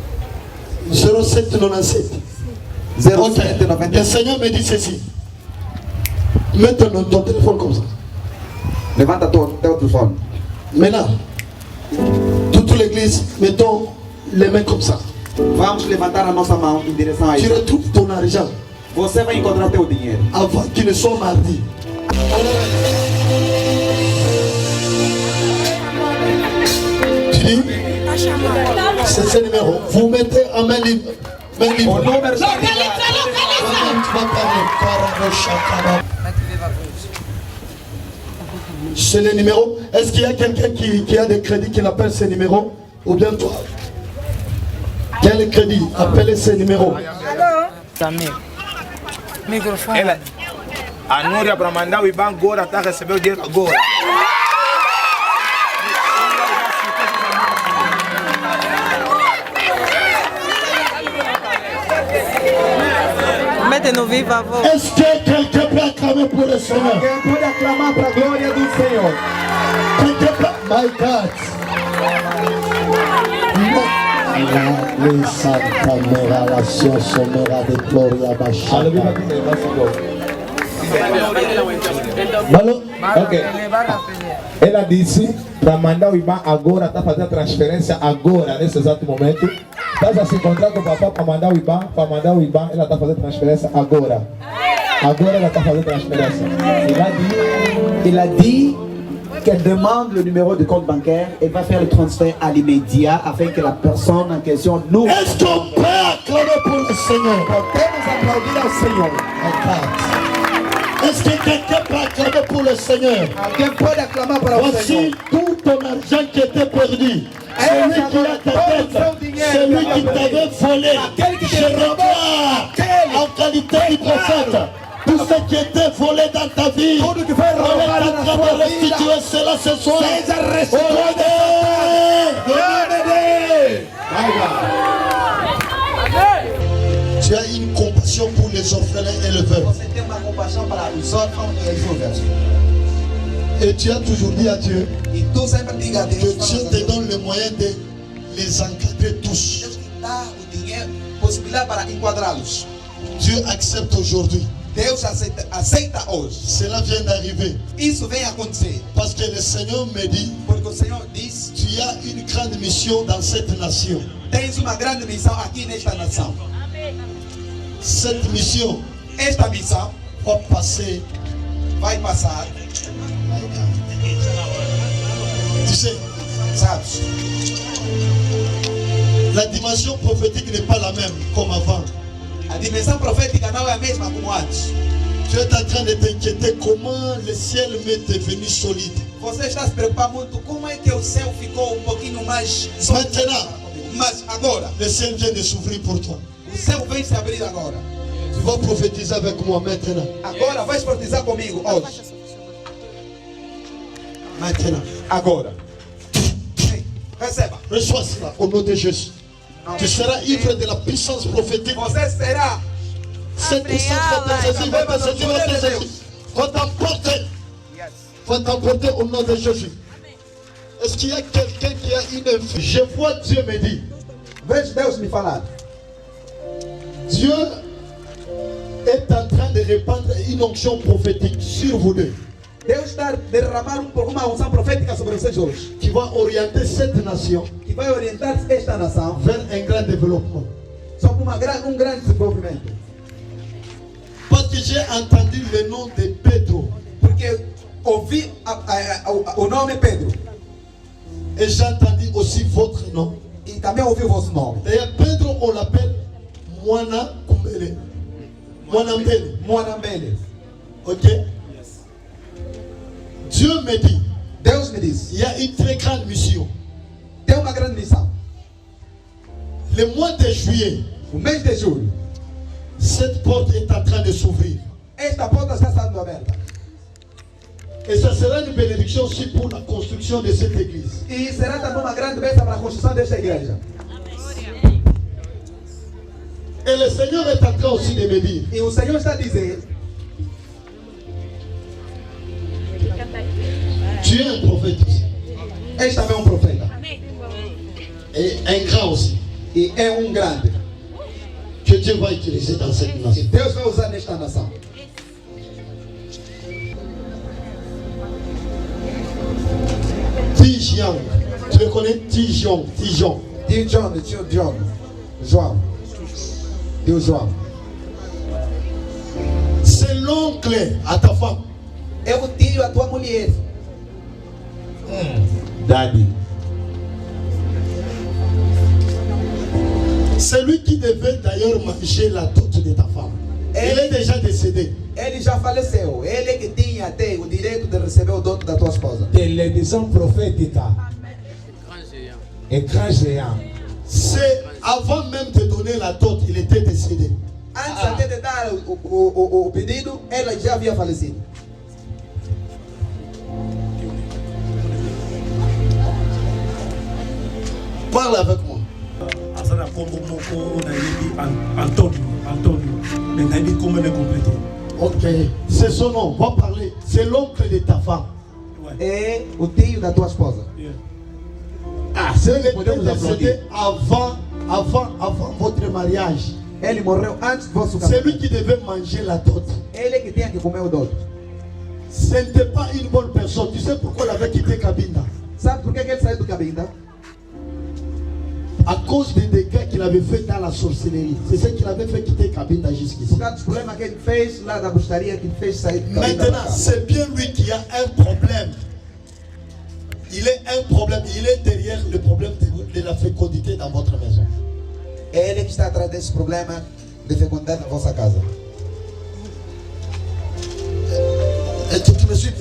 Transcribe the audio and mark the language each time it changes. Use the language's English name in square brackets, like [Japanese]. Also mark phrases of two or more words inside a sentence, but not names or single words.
[French] 0797. 07, Le 90. Seigneur me dit ceci. Mets ton téléphone comme ça. [Portuguese] Levanta teu telefone. [French] Maintenant, toute l'église, mettons les mains comme ça. [Portuguese] Vamos levantar a nossa mão em direção a [French] Tu [Portuguese] isso. [French] retrouves ton argent [Portuguese] Você vai encontrar teu dinheiro. [French] avant qu'il ne soit mardi. C'est ce numéro. Vous mettez en main libre. Main libre. [Portuguese] O número está Localiza, ligado. localiza. [French] Tu vas parler. Karabo-shakaba. C'est le numéro. Est-ce qu'il y a quelqu'un qui a des crédits qui appelle ces numéros? Ou bien toi? Quel crédit? Appelez ces numéros. [Portuguese] Microfone. Ela, a Núria para mandar o IBAN agora, está recebendo o dinheiro agora. Mete no viva voz. [French] Est-ce que quelqu'un peut acclamer pour le Seigneur? [Portuguese] Alguém pode aclamar para a glória do Senhor? [French] Quelqu'un peut... [English] My God. La Santa Mera, la Somera de Gloria Bachata. Malo? [Portuguese] Ok. Ela disse para mandar o IBAN agora, está fazendo a transferência agora, nesse exato momento. Estás a se encontrar com o papai para mandar o IBAN, ela está fazendo transferência agora. Agora ela está fazendo transferência. [French] Il a dit qu'elle demande le numéro de compte bancaire et va faire le transfert à l'immédiat afin que la personne en question nous. Est-ce qu'on peut acclamer pour le Seigneur? [Portuguese] Podemos aplaudir ao Senhor. [French] Est-ce que quelqu'un peut acclamer pour le Seigneur? [Portuguese] Alguém pode aclamar para o Senhor? [French] Voici tout ton argent qui était perdu. Celui qui a ta tête, celui qui t'avait volé. Je regarde en qualité du prophète. Tout ce qui était volé dans ta vie, on est en train de restituer cela ce soir. Tu as une compassion pour les orphelins et les veuves. [Portuguese] Você tem uma compaixão para os órfãos e as viúvas. [French] Et tu as toujours dit à Dieu [Portuguese] E tu sempre diga a que Deus [French] Dieu te donne le moyen de les encadrer tous. [Portuguese] Deus te dá o dinheiro, possibilidade para enquadrá-los. [French] Dieu accepte aujourd'hui. [Portuguese] Deus aceita hoje. [French] Cela vient d'arriver. [Portuguese] Isso vem acontecer. [French] Parce que le Seigneur me dit, [Portuguese] Porque o Senhor diz: [French] tu as une grande mission dans cette nation. [Portuguese] tens uma grande missão aqui nesta nação. [French] Cette mission [Portuguese] Esta missão [French] va passer. [Portuguese] vai passar, [French] Tu sais, [Portuguese] sabes? [French] la dimension prophétique n'est pas la même comme avant. [Portuguese] A dimensão profética não é a mesma como antes. [French] Tu es en train de t'inquiéter comment le ciel m'est devenu solide. [Portuguese] Você está se preocupando muito como é que o céu ficou pouquinho mais sólido. [French] Maintenant, [Portuguese] Mas agora, [French] le ciel vient de s'ouvrir pour toi. [Portuguese] o céu vem se abrir agora. [French] Tu vas prophétiser avec moi maintenant. [Portuguese] Agora vais profetizar comigo hoje. [French] Maintenant. [Portuguese] Agora. Ei, receba. [French] Reçois cela au nom de Jésus. Tu seras ivre de la puissance prophétique. [Portuguese] Você será. [French] Cette puissance va te saisir, va te saisir, va te saisir. Va t'emporter. Va t'emporter au nom de Jésus. Est-ce qu'il y a quelqu'un qui a une info? Je vois Dieu me dire. [Portuguese] Vejo Deus me falar. [French] Dieu est en train de répandre une onction prophétique sur vous deux. [Portuguese] Deus está derramando uma unção profética sobre vocês hoje. [French] Qui va orienter cette nation [Portuguese] Que vai orientar esta nação [French] vers un grand développement. [Portuguese] sobre grande desenvolvimento. [French] Parce que j'ai entendu le nom de Pedro. [Portuguese] Porque ouvi o nome Pedro. [French] Et j'ai entendu aussi votre nom. [Portuguese] E também ouvi o vosso nome. [French] D'ailleurs, Pedro, on l'appelle Moana Kumbele. Moana Mbele. Moanambele. Ok? Dieu me dit, [Portuguese] Deus me disse. [French] il y a une très grande mission. [Portuguese] Tem uma grande missão. [French] Le mois de juillet, [Portuguese] O mês de julho. [French] cette porte est en train de s'ouvrir. [Portuguese] Esta porta está sendo aberta. [French] Et ça sera une bénédiction aussi pour la construction de cette église. [Portuguese] E será também uma grande bênção para a construção desta igreja. [French] Et le Seigneur est en train aussi de me dire, [Portuguese] E o Senhor está a dizer: [French] tu es un prophète aussi. [Portuguese] és também um profeta. [French] Et un grand aussi. [Portuguese] E é um grande. [French] Que Dieu va utiliser dans cette [Portuguese] E [French] nation. [Portuguese] Deus vai usar nesta nação. [French] Tijiang. Tu le connais? Tijiang. Tijiang. [Portuguese] Tio John, tio John. João. Tio João. [French] C'est l'oncle à ta femme. [Portuguese] É o tio, a tua mulher. [French] Daddy. qui devait d'ailleurs manger la dot de ta femme. Elle est déjà décédée. [Portuguese] Ele já faleceu. Ele que tinha até o direito de receber o dote da tua esposa. Televisão profética. [French] Écran géant. C'est avant même de donner la dot, il était décédé. [Portuguese] Antes até de dar o pedido, ela já havia falecido. [French] Parle avec moi. Ok, c'est son nom, va parler. C'est l'oncle de ta femme. [Portuguese] É o tio da tua esposa. [French] Ah, c'est le décédé avant votre mariage. [Portuguese] Ele morreu antes do vosso [French] C'est [Portuguese] casamento. [French] lui qui devait manger la dot. [Portuguese] Ele que tinha que comer o dote. [French] Ce n'était pas une bonne personne. Tu sais pourquoi il avait quitté Cabinda? [Portuguese] Sabe por que ele saiu do Cabinda? [French] À cause des dégâts qu'il avait fait dans la sorcellerie. C'est ce qu'il avait fait quitter Cabinda jusqu'ici. Por causa dos problemas que ele fez lá da bruxaria, que ele fez sair do Cabinda. Maintenant, c'est bien lui qui a un problème. Il est un problème. Il est derrière le problème de la fécondité dans votre maison. [Portuguese] É ele que está atrás desse problema de fecundidade na vossa casa. [French] Et tu me suis bien?